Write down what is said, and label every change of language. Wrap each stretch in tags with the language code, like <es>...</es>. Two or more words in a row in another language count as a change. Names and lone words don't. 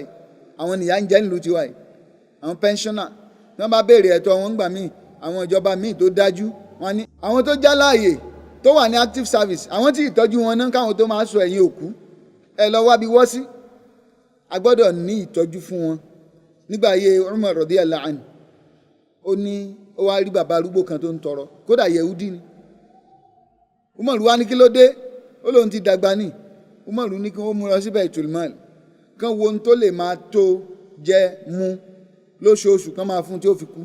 <yo>Àwọn nìyà ń jẹ nílùú tiwa yìí. Àwọn pensioner, tí wọ́n bá béèrè ẹ̀tọ́ wọn gbà míì, àwọn ìjọba míì tó dájú, wọ́n ní àwọn tó já láàyè tó wà ní</yo> <en>active service,</en> <yo>àwọn tí ìtọ́jú wọn náà káwọn tó máa sọ ẹ̀yìn òkú ẹ lọ wá bí wọ́ sí. A gbọ́dọ̀ ní ìtọ́jú fún wọn. Nígbà ayé Umar</yo> <ar>رضي الله عنه,</ar> <yo>ó ní ó wá rí bàbá arúgbó kan tó ń tọrọ, kódà Yehudi ni. Umar wá ní kí ló dé? Ó lóun ti dàgbà ní. Umar ní kí wọ́n mú lọ sí Baitul Mal, kán wo ohun tó lè máa tó jẹ mú lóṣooṣù, kán máa fún tí ó fi kú.</yo>